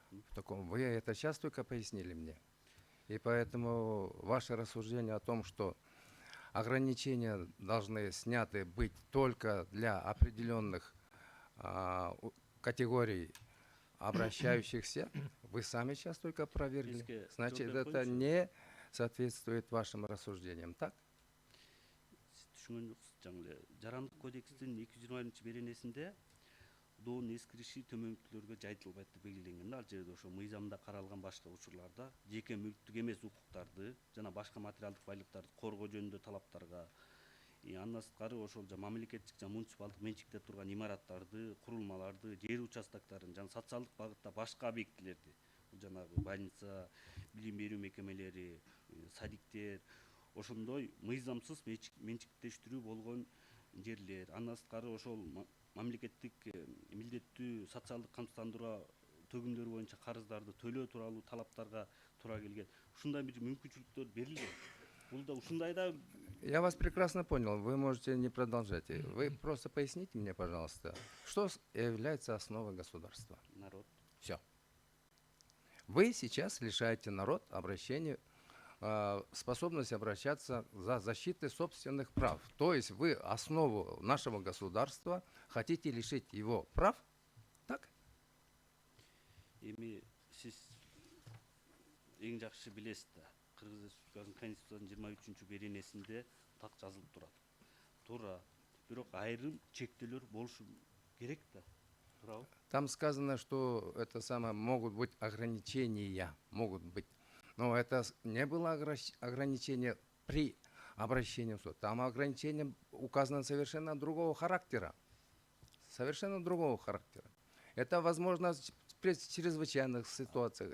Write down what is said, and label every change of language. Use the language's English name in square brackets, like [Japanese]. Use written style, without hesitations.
[Russian] В таком вы это сейчас только пояснили мне. И поэтому ваше рассуждение о том, что ограничения должны сняты быть только для определенных категорий обращающихся, вы сами сейчас только опровергли. Значит, это не соответствует вашим рассуждениям, так? [Kyrgyz] Түшүнгөн жоксуз жаңы эле. Жарандык кодекстин 220 беренесинде доонун эскириши төмөнкүлөргө жайылтылбайт деп белгиленген. Ал жерде ошо мыйзамда каралган башка учурларда жеке мүлктүк эмес укуктарды жана башка материалдык байлыктарды коргоо жөнүндө талаптарга, андан сырткары ошол мамлекеттик жана муниципалдык менчикте турган имараттарды, курулмаларды, жер участоктарын жана социалдык багытта башка объектилерди, бул жанагы больница, билим берүү мекемелери, садиктер, ошондой мыйзамсыз менчиктештирүү болгон жерлер, андан сырткары ошол мамлекеттик милдеттүү социалдык камсыздандыруу төгүмдөрү боюнча карыздарды төлөө тууралуу талаптарга туура келген. Ушундай бир мүмкүнчүлүктөр берилген. Бул да ушундай да. [Russian] Я вас прекрасно понял, вы можете не продолжать. Вы просто поясните мне, пожалуйста, что является основой государства? Народ. Все. Вы сейчас лишаете народ обращения, способности обращаться за защитой собственных прав. То есть вы основу нашего государства хотите лишить его прав, так? [Kyrgyz] Эми сиз эң жакшы билесиз да, Кыргыз Республикасынын Конституциянын 23 беренесинде так жазылып турат. Туура. Бирок айрым чектөөлөр болушу керек да. Туурабы? [Russian] Там сказано, что это самое могут быть ограничения, могут быть. Но это не было ограничение при обращении в суд. Там ограничение указано совершенно другого характера. Совершенно другого характера. Это возможно при чрезвычайных ситуациях.